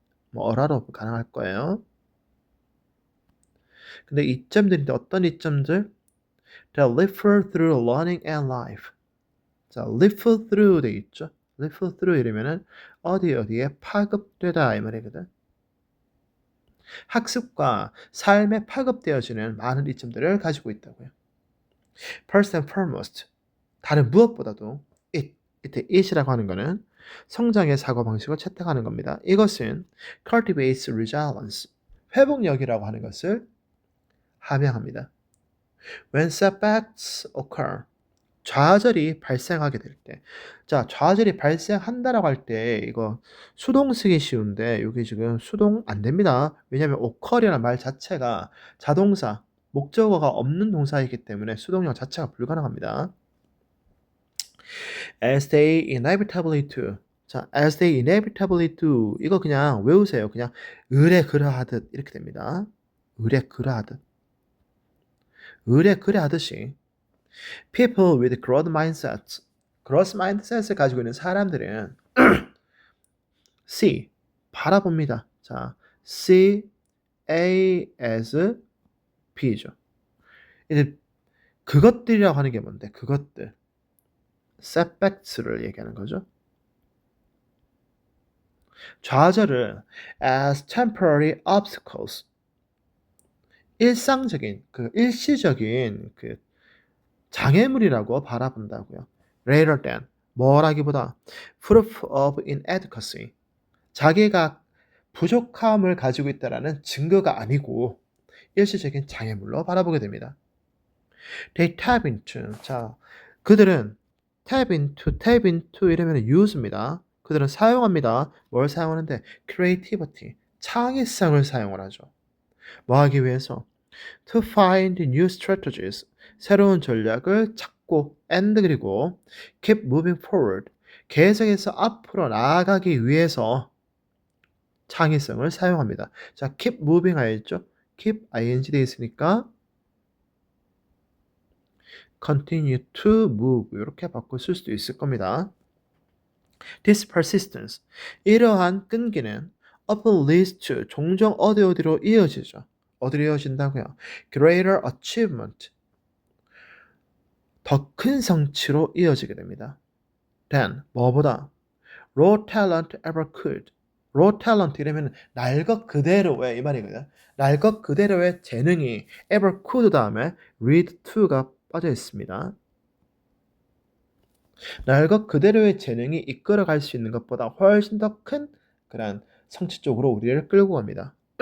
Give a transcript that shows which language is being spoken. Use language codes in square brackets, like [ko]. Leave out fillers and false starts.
[ko] 뭐 어라로 가능할 거예요. 근데 이점들인데 어떤 이점들? [en] that live through learning and life. [ko] 자, [en] live through [ko] 돼 있죠. live through 이러면은 어디에 파급되다 이 말이거든. 학습과 삶에 파급되어지는 많은 이점들을 가지고 있다고요. [en] First and foremost, [ko] 다른 무엇보다도 이때 it이라고 하는 거는 성장의 사고방식을 채택하는 겁니다. 이것은 [en] cultivates resilience, [ko] 회복력이라고 하는 것을 함양합니다. [en] When setbacks occur, [ko] 좌절이 발생하게 될 때. 자, 좌절이 발생한다라고 할 때 이거 수동 쓰기 쉬운데 여기 지금 수동 안 됩니다. 왜냐하면 occur이라는 말 자체가 자동사, 목적어가 없는 동사이기 때문에 수동형 자체가 불가능합니다. [en] As they inevitably do. 자, as they inevitably do. [ko] 이거 그냥 외우세요. 그냥 의례 그러하듯 이렇게 됩니다. 의례 그러하듯. 의례 그러하듯이 [en] people with growth mindsets. [ko] growth mindset을 가지고 있는 사람들은 see 바라봅니다. 자, [en] see A as B [ko] 죠. 이제 그것들이라고 하는 게 뭔데? 그것들. setbacks를 얘기하는 거죠. 좌절을 [en] as temporary obstacles. [ko] 일상적인 일시적인 장애물이라고 바라본다고요. [en] rather than [ko] 뭐라기보다 [en] proof of inadequacy. [ko] 자기가 부족함을 가지고 있다라는 증거가 아니고 일시적인 장애물로 바라보게 됩니다. [en] They tap into. [ko] 자, 그들은 [en] tap into [ko] 이러면 use입니다. 그들은 사용합니다. 뭘 사용하는데? creativity, 창의성을 사용을 하죠. 뭐 하기 위해서? [en] to find new strategies, [ko] 새로운 전략을 찾고 and 그리고 [en] keep moving forward, [ko] 계속해서 앞으로 나아가기 위해서 창의성을 사용합니다. 자, [en] keep moving [ko] 알죠? keep ing 돼 있으니까 [en] continue to move [ko] 이렇게 바꿔 쓸 수도 있을 겁니다. [en] This persistence [ko] 이러한 끈기는 [en] often leads to [ko] 종종 어디로 이어지죠. 어디로 이어진다고요? [en] Greater achievement [ko] 더 큰 성취로 이어지게 됩니다. [en] Than [ko] 뭐보다 [en] raw talent ever could [ko] raw talent 이러면 날 것 그대로의 이 말이거든. 날 것 그대로의 재능이 [en] ever could [ko] 다음에 [en] lead to [ko] 가 빠져 있습니다. 날 것 그대로의 재능이 이끌어갈 수 있는 것보다 훨씬 더 큰 그런 성취 쪽으로 우리를 끌고 갑니다.